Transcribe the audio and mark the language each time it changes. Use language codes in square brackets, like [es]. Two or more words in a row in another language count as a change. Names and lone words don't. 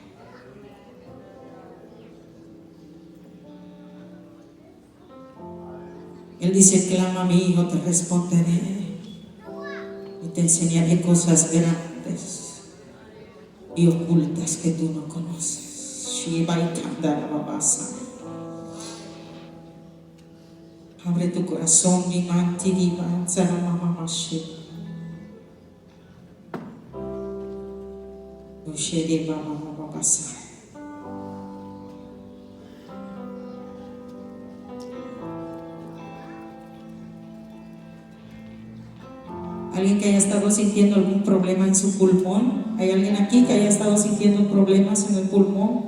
[es] Él dice: clama a mí y yo te responderé y te enseñaré cosas grandes y ocultas que tú no conoces. Abre tu corazón, mi manti diva, zaramamamashe. Ushede mamamamasa. ¿Alguien que haya estado sintiendo algún problema en su pulmón? ¿Hay alguien aquí que haya estado sintiendo problemas en el pulmón?